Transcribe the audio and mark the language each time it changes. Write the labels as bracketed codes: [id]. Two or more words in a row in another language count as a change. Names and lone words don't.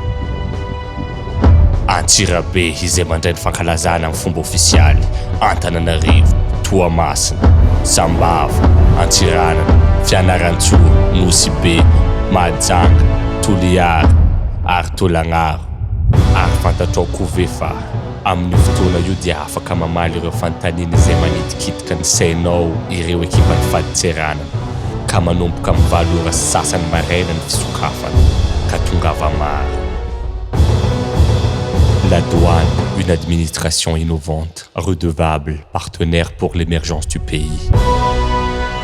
[mg] Antsirabe izay mandray ny fankalazana amin'ny fomba ofisialy, Antananarivo, Toamasina, Sambava, Antsiranana, Fianarantsoa, Nosibe, Mahajanga, Toliara ary Tolagnaro. Ary fantatrao koa vehivavy, amin'ny fotoana io dia afaka mamaly ireo fanontaniana izay manitikitika ny sainao ireo ekipan'ny fahaditsiranana, ka manomboka amin'ny 7 ora sasany maraina ny fisokafana ka tongava maro. [fr] La douane, une administration innovante, redevable, partenaire pour l'émergence du pays.